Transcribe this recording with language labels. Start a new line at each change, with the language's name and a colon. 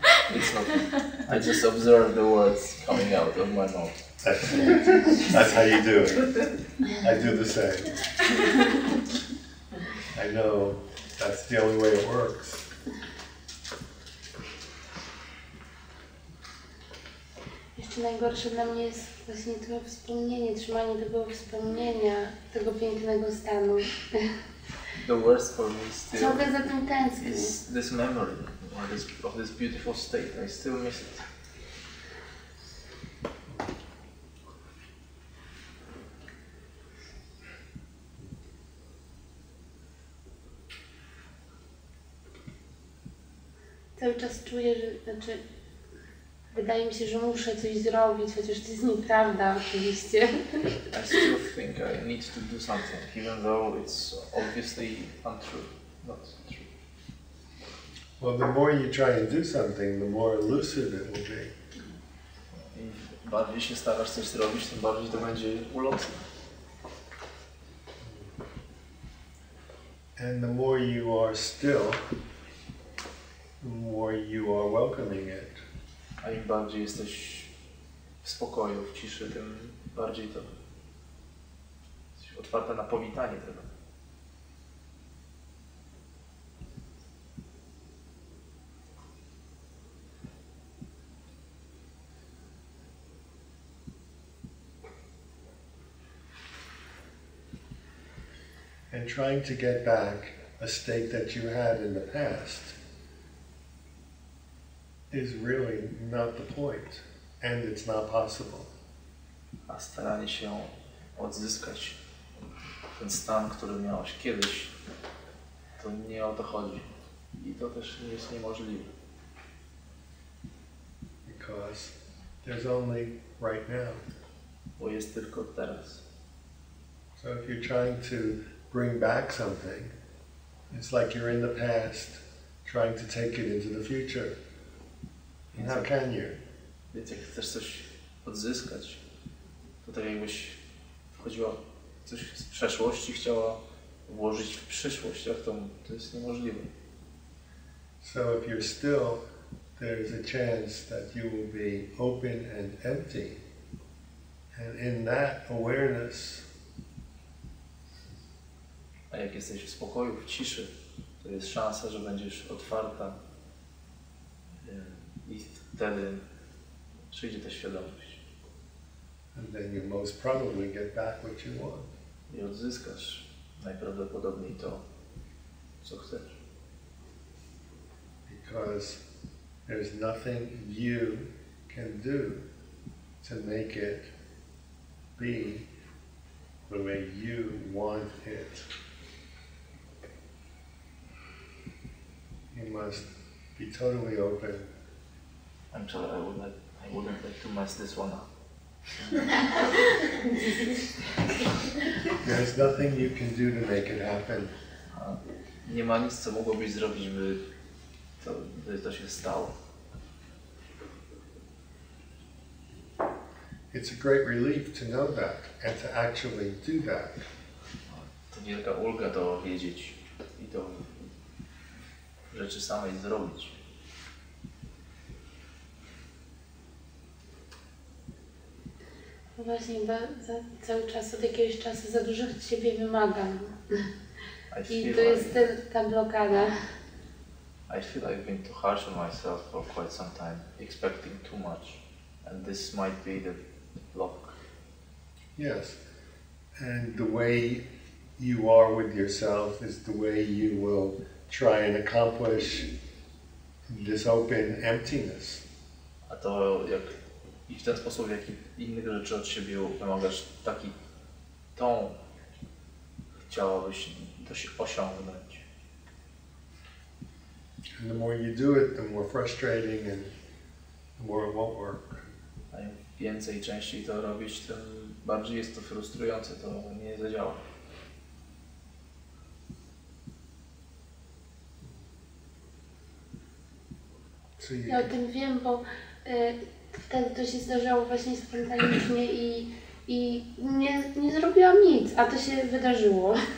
English: It's not. I just observe the words coming out of my mouth. Excellent. That's how you do it. I do the same. I know that's the only way it works.
Polish: Jeszcze najgorsze dla mnie jest właśnie to wspomnienie, trzymanie tego wspomnienia, tego pięknego stanu.
English: The worst for me still
Polish: Ciągle za tym tęsknię.
English: is this memory of this beautiful state. I still miss it.
Polish: Cały czas czuję, że, wydaje mi się, że muszę coś zrobić, chociaż to jest nieprawda oczywiście.
English: I still think I need to do something, even though it's obviously untrue, not true. Well, the more you try and do something, the more elusive it will be.
Polish: Im bardziej się starasz coś zrobić, tym bardziej to będzie ulotne.
English: And the more you are still, the more you are welcoming it.
Polish: A im bardziej jesteś w spokoju, w ciszy, tym bardziej to jesteś otwarta na powitanie tego.
English: And trying to get back a state that you had in the past is really not the point, and it's not possible.
Polish: A staranie się odzyskać ten stan, który miałeś kiedyś, to nie o to chodzi. I to też nie jest niemożliwe.
English: Because there's only right now.
Polish: Bo jest tylko teraz.
English: So if you're trying to bring back something, it's like you're in the past trying to take it into the future. And how can you?
Polish: Więc jak chcesz coś odzyskać, to tak jakbyś wchodziła coś z przeszłości, chciała włożyć w przyszłość, a to jest niemożliwe.
English: So if you're still, there's a chance that you will be open and empty. And in that awareness,
Polish: A jak jesteś w spokoju, w ciszy, to jest szansa, że będziesz otwarta i wtedy przyjdzie ta świadomość.
English: And then you most probably get back what you want.
Polish: I odzyskasz najprawdopodobniej to, co chcesz.
English: Because there's nothing you can do to make it be the way you want it. You must be totally open. I'm sorry, I wouldn't like to mess this one up. There's nothing you can do to make it happen.
Polish: Nie ma nic, co mogłobyś zrobić, by to się stało.
English: It's a great relief to know that and to actually do that.
Polish: To wielka ulga to wiedzieć i to rzeczy samej zrobić. Właśnie, bo cały czas od jakiegoś czasu za dużo od siebie wymagam. I to jest ta blokada.
English: I feel I've been too harsh on myself for quite some time, expecting too much, and this might be the block. Yes, and the way you are with yourself is the way you will try and accomplish this open emptiness.
Polish: A to i w ten sposób, w jaki innych rzeczy od siebie wymagasz, taki tą chciałabyś osiągnąć.
English: And the more you do it, the more frustrating and the more it won't work.
Polish: A im więcej i częściej to robisz, tym bardziej jest to frustrujące, to nie zadziała. Ja o tym wiem, bo wtedy to się zdarzało właśnie spontanicznie i nie zrobiłam nic, a to się wydarzyło.